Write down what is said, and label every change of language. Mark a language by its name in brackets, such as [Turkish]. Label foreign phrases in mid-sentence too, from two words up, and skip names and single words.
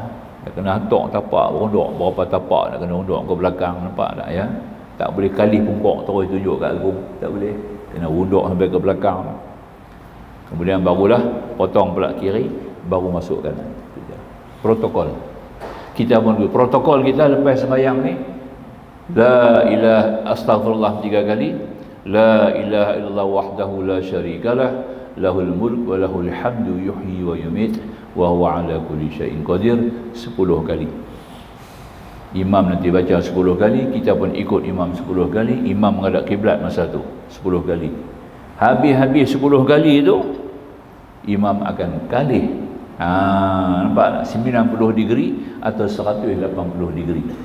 [Malay] Nak kena hantar tapak berunduk, berapa tapak nak kena unduk ke belakang, nampak tak ya? Tak boleh kali pungkok terus tunjuk kat agung, tak boleh. Kena unduk sampai ke belakang. Kemudian barulah potong pula kiri, baru masuk kanan. Protokol. Kita pun protokol kita lepas sembahyang ni, [Arabic] لا إله أستغفر الله 3 kali, لا إله إلا الله وحده لا شريك له له الملك وله الحمد يحيي ويميت وهو على كل شيء قدير 10 kali. [Malay] Imam nanti baca 10 kali, kita pun ikut imam 10 kali. Imam menghadap kiblat masa tu 10 kali. Habis 10 kali tu imam akan kalih. Nampak tak? 90 degree atau 180 degree.